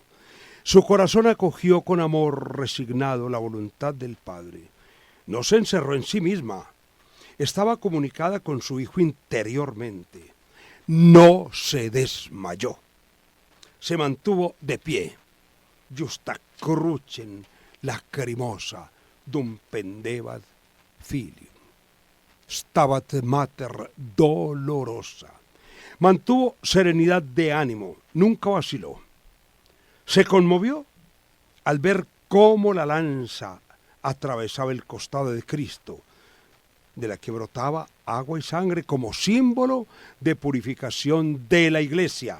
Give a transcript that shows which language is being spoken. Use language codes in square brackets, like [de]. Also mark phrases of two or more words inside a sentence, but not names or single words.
[es] Su corazón acogió con amor resignado la voluntad del Padre. No se encerró en sí misma. Estaba comunicada con su Hijo interiormente. No se desmayó. Se mantuvo de pie. [la] Justa crucem lacrimosa dum pendebat filium. Stabat mater dolorosa. [es] Mantuvo serenidad de ánimo, nunca vaciló. Se conmovió al ver cómo la lanza atravesaba el costado de Cristo, de la que brotaba agua y sangre como símbolo de purificación de la iglesia.